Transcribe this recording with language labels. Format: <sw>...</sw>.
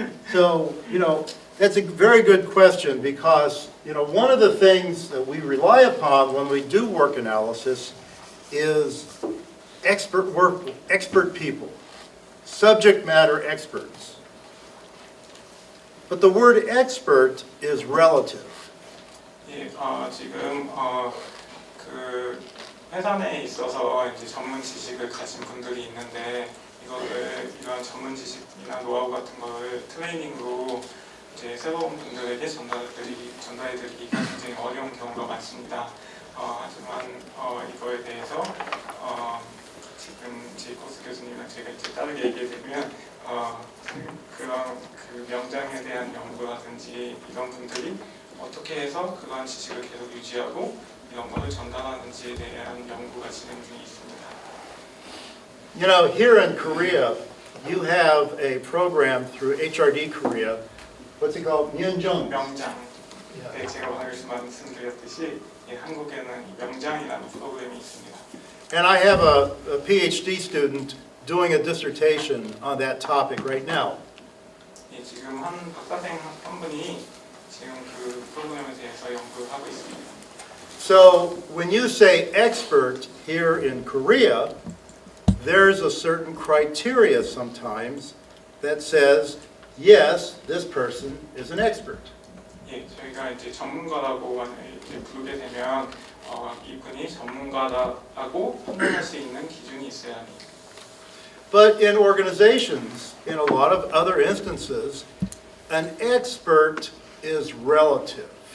<en>So, that's a very good question because, one of the things that we rely upon when we do work analysis is expert people, subject matter experts. But the word expert is relative.</en> <ko>예, 지금 그 회사 내에 있어서 이제 전문 지식을 가진 분들이 있는데 이런 전문 지식이나 노하우 같은 거를 트레이닝으로 이제 새로운 분들에게 전달해드리기가 굉장히 어려운 경우가 많습니다. 하지만 이거에 대해서 지금 제이콥스 교수님이랑 제가 이제 다르게 얘기해드리면 그런 그 명장에 대한 연구라든지 이런 분들이 어떻게 해서 그런 지식을 계속 유지하고 이런 거를 전달하는지에 대한 연구가 진행 중에 있습니다.</ko> <en>You know, here in Korea, you have a program through HRD Korea. What's it called? Myunjung.</en> <ko>명장. 네, 제가 말씀드렸듯이 한국에는 명장이라는 프로그램이 있습니다.</ko> <en>And I have a PhD student doing a dissertation on that topic right now.</en> <ko>예, 지금 한 박사생 한 분이 지금 그 프로그램에 대해서 연구를 하고 있습니다.</ko> <en>So when you say expert here in Korea, there's a certain criteria sometimes that says, yes, this person is an expert.</en> <ko>예, 저희가 이제 전문가라고 만약에 이제 부르게 되면 이분이 전문가라고 판단할 수 있는 기준이 있어야 합니다.</ko> <en>But in organizations, in a lot of other instances, an expert is relative.</en>